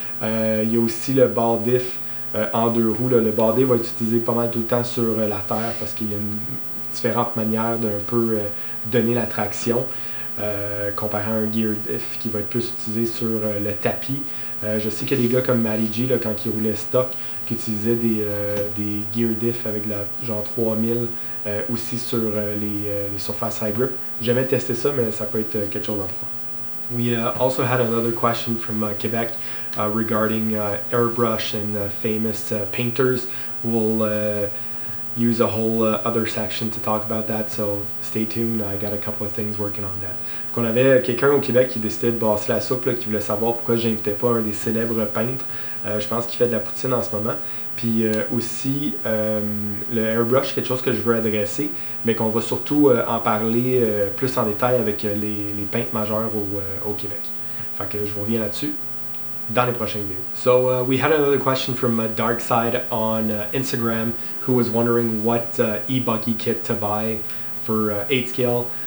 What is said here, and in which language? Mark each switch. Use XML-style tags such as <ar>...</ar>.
<fr>Il y a aussi le ball diff en deux roues. Là. Le ball diff va être utilisé pas mal tout le temps sur la terre parce qu'il y a différentes manières d'un peu donner la traction comparé à un gear diff qui va être plus utilisé sur le tapis. Je sais qu'il y a des gars comme Matty G, là, quand il roulait stock, qui utilisaient des gear diff avec genre 3000 aussi sur les surfaces high grip. J'ai jamais testé ça, mais ça peut être quelque chose à voir.</fr> <en>We also had another question from Quebec regarding airbrush and famous painters. We'll use a whole other section to talk about that, so stay tuned. I got a couple of things working on that.</en> <fr>Donc on avait quelqu'un au Québec qui décidait de brasser la soupe, là, qui voulait savoir pourquoi j'invitais pas un des célèbres peintres. Je pense qu'il fait de la poutine en ce moment. Puis aussi, le airbrush, quelque chose que je veux adresser, mais qu'on va surtout en parler plus en détail avec les peintres majeurs au Québec. Fait que je vous reviens là-dessus dans les prochaines vidéos.</fr> <en>So we had another question from Darkside on Instagram, who was wondering what e-buggy kit to buy for 8 scale.</en>